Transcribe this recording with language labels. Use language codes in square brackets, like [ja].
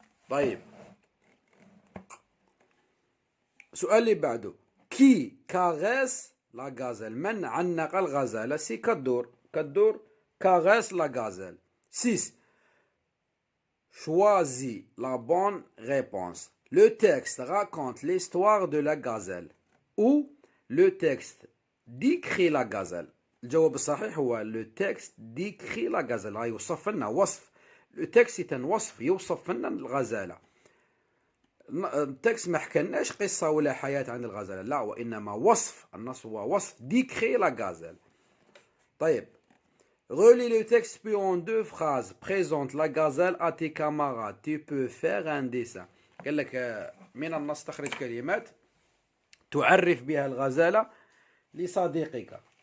[ar] طيب سؤال اللي بعده كي كاغيس لا غازال من عنق الغزالة؟ سي كالدور كاغيس لا غازال. [fr] 6 choisis la bonne réponse. Le texte raconte l'histoire de la gazelle ou le texte décrit la gazelle. [ar] الجواب الصحيح هو [fr] le texte décrit la gazelle. [ar] يوصف لنا وصف. [fr] le texte c'est un [ar] وصف يوصف لنا الغزالة. التكست ما حكناش قصة ولا حياة عن الغزالة، لا، وإنما وصف. النص هو وصف [fr] décrit la gazelle. [ar] طيب [fr] relis le texte puis en 2 phrases présente la gazelle à tes camarades. Tu peux faire un dessin. [ar] قال لك من النص تخرج كلمات تعرف بها الغزالة لصديقك.